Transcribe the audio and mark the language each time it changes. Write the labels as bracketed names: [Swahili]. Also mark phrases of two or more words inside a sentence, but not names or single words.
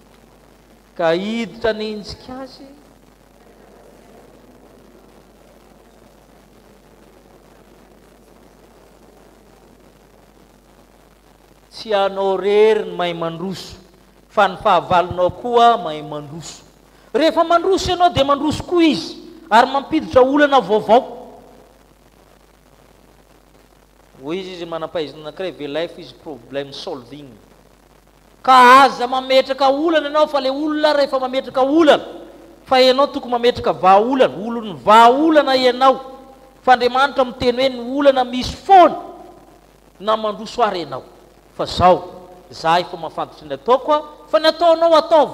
[Malagasy] Ka hiditra nintsika azy tsy anao rery ny mahay mandroso, fa ny fahavalonao koa mahay mandroso. Rehefa mandroso ianao dia mandroso koa izy, ary mampiditra olana vaovao. Hoy izy manam-pahaizana anankiray V-Life izy [English] problem solving. [Malagasy] Ka aza mametraka olana ianao fa le olona rehefa mametraka olana, fa ianao tokony mametraka vahaolana, olony vahaolana ianao. Fa Andriamanitra miteny hoe ny olana misy foana na mandroso ary ianao. Fa zao, za efa mahafantatra ny ataoko fa ny ataonao ataovy.